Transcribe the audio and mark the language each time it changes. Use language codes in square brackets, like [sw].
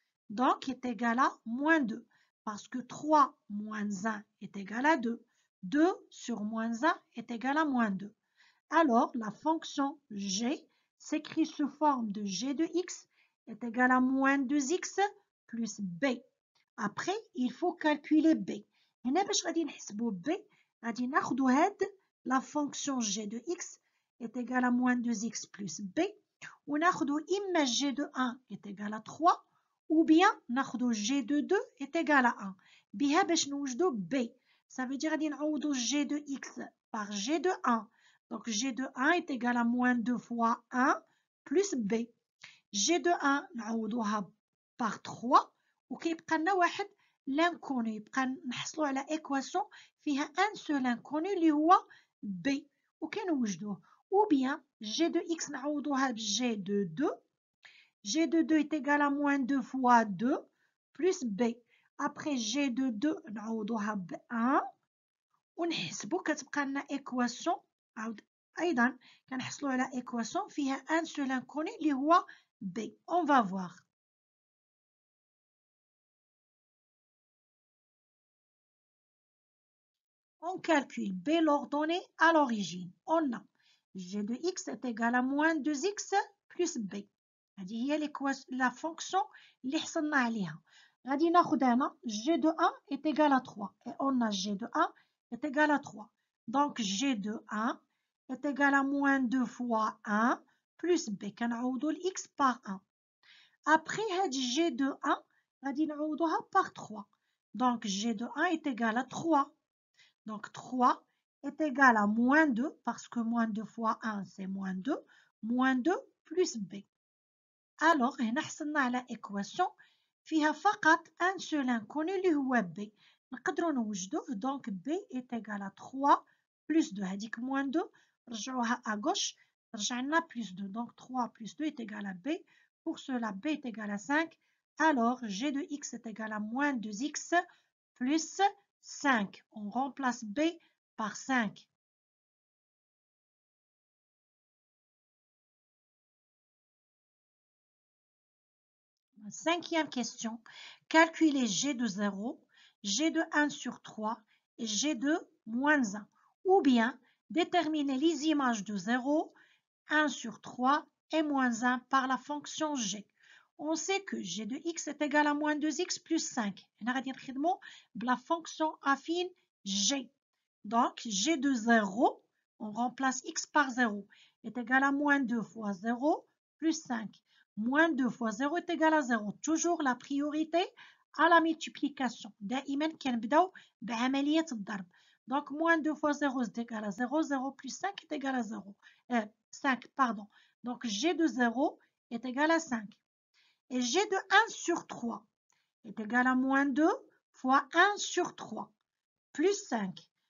[fr] Donc, est égal à moins 2 parce que 3 moins 1 est égal à 2. 2 sur moins 1 est égal à moins 2. Alors, la fonction g s'écrit sous forme de g de x est égal à moins 2x plus b. Après, il faut calculer b. [ar] هنا باش غادي نحسبوا b غادي ناخذوا هاد [fr] la fonction g de x est égal à moins 2x plus b. [ar] وناخدو إما [fr] g de 1 est égal à 3 ou bien ناخدو g de 2 est égal à 1. [ar] بها باش نوجدو b. [fr] Ça veut dire [ar] غادي نعوضو [fr] g de x par g de 1. Donc g de 1 est égal à moins 2 fois 1 plus b. [ar] g de 1 نعوضوها [fr] par 3 [ar] وكيبقى لنا واحد l'inconnu. يبقى نحصلو على équation فيها [fr] un seul inconnu [ar] اللي هو b وكنوجدوه. [fr] Ou bien g de x [ar] نعوضوها ب [fr] g de 2. g de 2 est égal à moins 2 fois 2 plus b. [ar] Après g de 2 نعوضوها ب 1 ونحسبو كتبقى لنا équation. أيضا كنحصلو على équation فيها [fr] un seul inconnu [ar] اللي هو b. [fr] On va voir. On calcule b l'ordonnée à l'origine. On a g de x est égal à moins 2x plus b. [ar] هذه هي [fr] la fonction [ar] اللي حصلنا عليها. غادي ناخذ هنا [fr] g de 1 est égal à 3 et on a g de 1 est égal à 3. Donc g de 1 est égal à moins 2 fois 1 plus b. كنعوضوا x par 1. Après هاد g de 1 [ar] غادي نعوضوها [fr] par 3. Donc g de 1 est égal à 3. Donc 3 est égal à moins 2 parce que moins 2 fois 1 c'est moins 2. Moins 2 plus b. [ar] Alors هنا حصلنا على équation فيها فقط [fr] un seul inconnu [ar] اللي هو b. نقدروا نوجدوه. [fr] Donc b est égal à 3 plus 2. [ar] هذيك moins 2 رجعوها [fr] à gauche [ar] رجع لنا plus 2. [fr] Donc 3 plus 2 est égal à b. Pour cela b est égal à 5. Alors g de x est égal à moins 2x plus 5. On remplace b par 5. Cinquième question. Calculez g de 0, g de 1 sur 3 et g de moins 1. Ou bien déterminer les images de 0, 1 sur 3 et moins 1 par la fonction g. On sait que g de x est égal à moins 2x plus 5. On va dire la fonction affine g. Donc g de 0, on remplace x par 0, est égal à moins 2 fois 0 plus 5. Moins 2 fois 0 est égal à 0. Toujours la priorité à la multiplication. [ar] دائما كنبداو بعملية الضرب. [fr] Donc moins 2 fois 0 est égal à 0. 0 plus 5 est égal à 0. 5, pardon. Donc g de 0 est égal à 5. Et g de 1 sur 3 est égal à moins 2 fois 1 sur 3 plus 5.